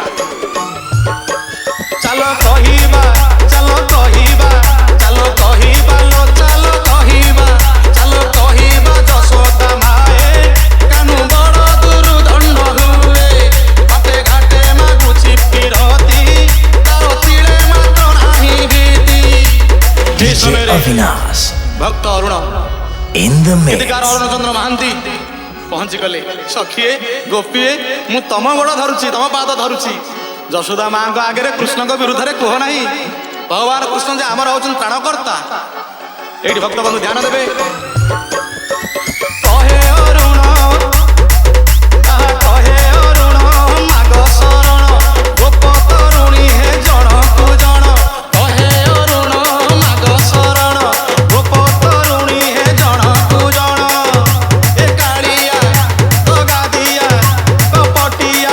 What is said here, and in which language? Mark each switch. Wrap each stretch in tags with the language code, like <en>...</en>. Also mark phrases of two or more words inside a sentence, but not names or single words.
<or>ଚାଲ କହିବା ଚାଲ କହିବା ଚାଲ କହିବା ଲୋ ଚାଲ କହିବା ଚାଲ କହିବା ଯଶୋଦା ମାଏ କାନୁ ବଡ଼ ଦୁର୍ଦଣ୍ଡ ହୁଏ ବାଟେ ଘାଟେ ମାଗୁଛି ପିରତି ତାର ତିଳେ ମାତ୍ର ନାହିଁ ଭୀତି DJ Avinash ଭକ୍ତ ଅରୁଣ</or> <en>in the mix</en> <or>ଗୀତିକାର ଅରୁଣ ଚନ୍ଦ୍ର ମହାନ୍ତି ପହଞ୍ଚି ଗଲେ ସଖିଏ ଗୋପୀଏ ମୁଁ ତମ ଗୋଡ଼ ଧରୁଛି ତମ ପାଦ ଧରୁଛି ଯଶୋଦା ମାଙ୍କ ଆଗରେ କୃଷ୍ଣଙ୍କ ବିରୁଦ୍ଧରେ କୁହ ନାହିଁ ଭଗବାନ କୃଷ୍ଣ ଯେ ଆମର ହଉଛନ୍ତି ପ୍ରାଣକର୍ତ୍ତା ଏଇଠି ଭକ୍ତ ବନ୍ଧୁ ଧ୍ୟାନ ଦେବେ କହେ ଅରୁଣ ତାହା କହେ ଅରୁଣ ମାଗ ଶରଣ ଗୋପ ତରୁଣୀ ହେ ଜଣକୁ ଜଣ କହେ ଅରୁଣ ମାଗ ଶରଣ ଗୋପ ତରୁଣୀ ହେ ଜଣକୁ ଜଣ ଏ କାଳିଆ ତଗାଦିଆ କପଟିଆ</or>